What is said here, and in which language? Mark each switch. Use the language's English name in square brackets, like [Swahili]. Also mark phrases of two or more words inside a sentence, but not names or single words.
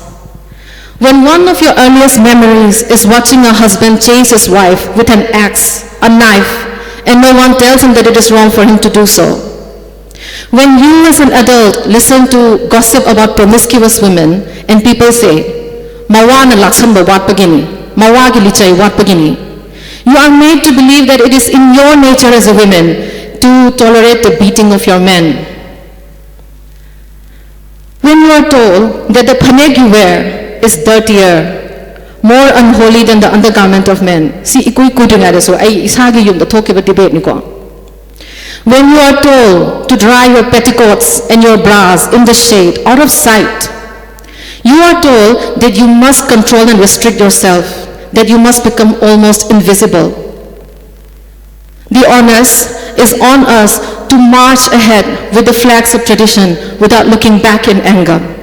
[English] When one of your earliest memories is watching a husband chase his wife with an axe, a knife, and no one tells him that it is wrong for him to do so. When you as an adult listen to gossip about promiscuous women and people say, Mawa na laksan ba wat pagini, mawa gi lichay wat pagini, you are made to believe that it is in your nature as a woman to tolerate the beating of your men. When you are told that the phaneg you wear is dirtier, more unholy than the undergarment of men. See, ikui kudunga so ay isagi yung the talk about debate niko. When you are told to dry your petticoats and your bras in the shade, out of sight, you are told that you must control and restrict yourself, that you must become almost invisible. The onus is on us to march ahead with the flags of tradition without looking back in anger.